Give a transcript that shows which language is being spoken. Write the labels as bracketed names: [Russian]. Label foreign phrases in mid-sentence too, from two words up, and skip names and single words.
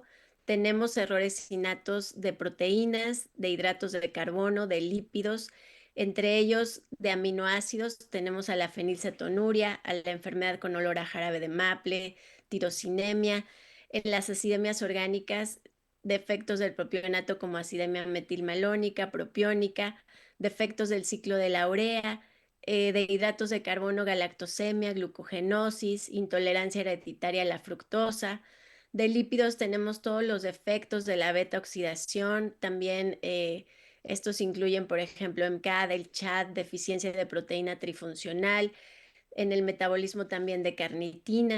[Spanish] Tenemos errores innatos de proteínas, de hidratos de carbono, de lípidos, entre ellos de aminoácidos. Tenemos a la fenilcetonuria, a la enfermedad con olor a jarabe de maple, tirosinemia. En las acidemias orgánicas, defectos del propionato como acidemia metilmalónica, propiónica, defectos del ciclo de la urea, de hidratos de carbono, galactosemia, glucogenosis, intolerancia hereditaria a la fructosa. De lípidos tenemos todos los defectos de la beta oxidación, también estos incluyen, por ejemplo, MCAD, el CHAD, deficiencia de proteína trifuncional, en el metabolismo también de carnitina.